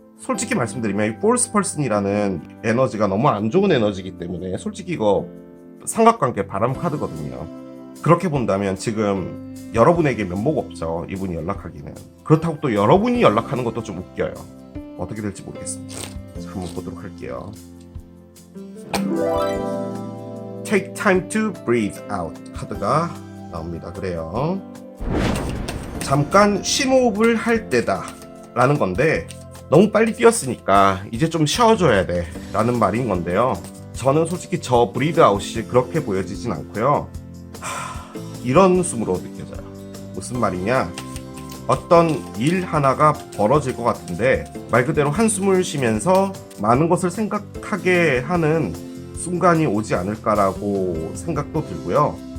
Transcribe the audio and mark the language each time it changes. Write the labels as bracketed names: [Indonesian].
[Korean] 솔직히 말씀드리면 이 false person이라는 에너지가 너무 안 좋은 에너지이기 때문에 솔직히 이거 삼각관계 바람 카드거든요. 그렇게 본다면 지금 여러분에게 면목 없죠. 이분이 연락하기는. 그렇다고 또 여러분이 연락하는 것도 좀 웃겨요. 어떻게 될지 모르겠습니다. 자, 한번 보도록 할게요. [English] Take time to breathe out [Korean] 카드가 나옵니다. 그래요. 잠깐 심호흡을 할 때다 라는 건데 너무 빨리 뛰었으니까 이제 좀 쉬어줘야 돼 라는 말인 건데요. 저는 솔직히 저 breathe out이 그렇게 보여지진 않고요. 이런 숨으로 느껴져요. 무슨 말이냐, 어떤 일 하나가 벌어질 것 같은데 말 그대로 한숨을 쉬면서 많은 것을 생각하게 하는 순간이 오지 않을까라고 생각도 들고요.